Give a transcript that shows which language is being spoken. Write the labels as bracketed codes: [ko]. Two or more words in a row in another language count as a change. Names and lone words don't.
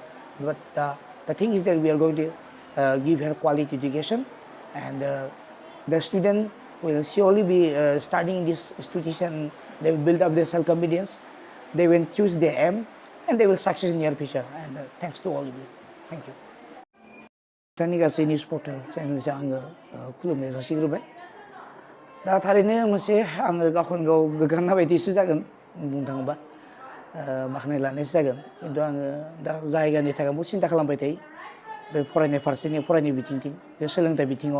[en] But the thing is that we are going to give her quality education, and the student will surely be studying in this institution. They will build up their self-confidence. They will choose their aim, and they will succeed in their future. And thanks to all of you. Thank you. Taniga News Portal channel [brx] आङो खुलुमनाय जासिग्रोबाय. दा थारैनो मोनसे आङो गावखौनो गाव गोग्गानाय बायदिसो जागोन बुंनो थाङोबा. बाखनाय लानायसो जागोन, खिन्थु आङो दा जायगानि थाखाय बहुद सिन्था खालामबाय थायो बे फरायनाय फारसेनि फरायनाय बिथिंथिं, बे सोलोंथाइ बिथिङाव.